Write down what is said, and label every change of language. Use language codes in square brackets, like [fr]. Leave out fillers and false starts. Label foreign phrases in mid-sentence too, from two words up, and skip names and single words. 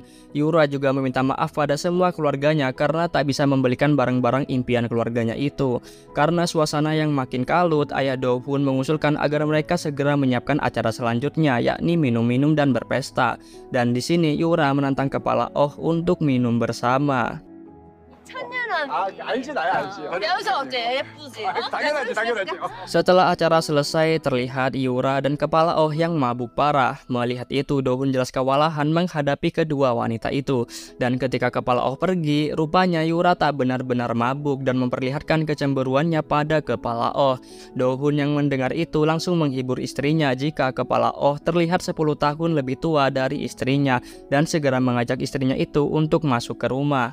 [id] Yura juga meminta maaf pada semua keluarganya karena tak bisa membelikan barang-barang impian keluarganya itu. Karena suasana yang makin kalut, ayah Do-hun mengusulkan agar mereka segera menyiapkan acara selanjutnya, yakni minum-minum dan berpesta. Dan di sini Yura menantang kepala Oh untuk minum bersama. [ko] 알지 나야 알지. 배우셔 어째 예쁘지? 당연하지 당연하지. [id] Setelah acara selesai, terlihat Yura dan kepala Oh yang mabuk parah. Melihat itu, Do-hun jelas kewalahan menghadapi kedua wanita itu. Dan ketika kepala Oh pergi, rupanya Yura tak benar-benar mabuk dan memperlihatkan kecemburuannya pada kepala Oh. Do-hun yang mendengar itu langsung menghibur istrinya jika kepala Oh terlihat 10 tahun lebih tua dari istrinya dan segera mengajak istrinya itu untuk masuk ke rumah.